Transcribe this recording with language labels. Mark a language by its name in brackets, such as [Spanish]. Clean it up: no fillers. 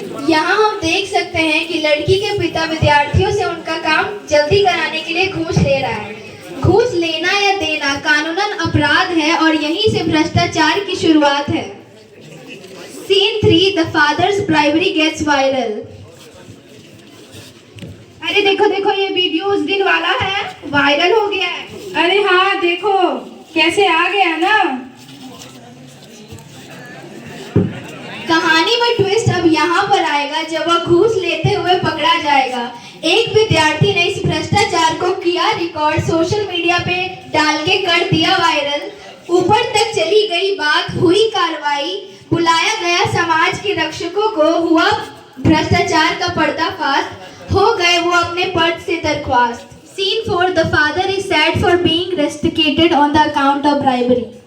[Hindi] यहाँ हम देख सकते हैं कि लड़की के पिता विद्यार्थियों से उनका काम जल्दी कराने के लिए घूस ले रहा है। घूस लेना या देना कानूनन अपराध है और यहीं से भ्रष्टाचार की शुरुआत है। [English] Scene 3, the father's bribery gets viral. [Hindi] अरे देखो, ये वीडियो उस दिन वाला है, वायरल हो गया है। अरे हाँ, देखो कैसे आ गया ना। कहानी में ट्विस्ट अब यहाँ पर आएगा जब वह घूस लेते हुए पकड़ा जाएगा। एक विद्यार्थी ने इस भ्रष्टाचार को किया रिकॉर्ड, सोशल मीडिया पे डाल के कर दिया वायरल। ऊपर तक चली गई बात, हुई कार्रवाई, बुलाया गया समाज के रक्षकों को, हुआ भ्रष्टाचार का पर्दाफाश, हो गए वो अपने पद से दरख्वास्त। [English] Scene 4, the father is sad for being rusticated on the account of bribery.